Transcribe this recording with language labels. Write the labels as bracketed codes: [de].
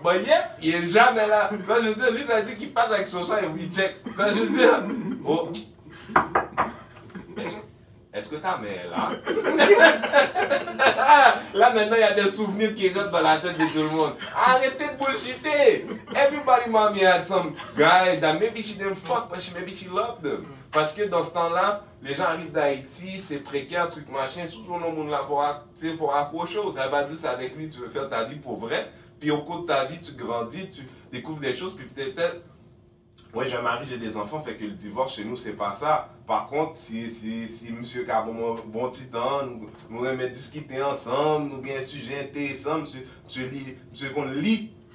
[fr] Bon, il n'est jamais là. Tu vois, je veux dire, lui, ça veut dire qu'il passe avec son chat et il check. Tu vois, je veux dire... Oh. Est-ce que ta mère est là? Là, maintenant, il y a des souvenirs qui rentrent dans la tête de tout le monde. Arrêtez de bullshiter! [en] Everybody mommy had some guy that maybe she didn't fuck, but maybe she loved them. [fr] Parce que dans ce temps-là, les gens arrivent d'Haïti, c'est précaire, truc machin, c'est toujours le monde là, faut accrocher. Ça veut pas dire que c'est avec lui tu veux faire ta vie pour vrai. Puis au cours de ta vie, tu grandis, tu découvres des choses, puis peut-être... Oui, j'ai un mari, j'ai des enfants, fait que le divorce chez nous, c'est pas ça. Par contre, si monsieur a bon petit temps, nous aimons discuter ensemble, nous avons un sujet intéressant, monsieur qu'on lit.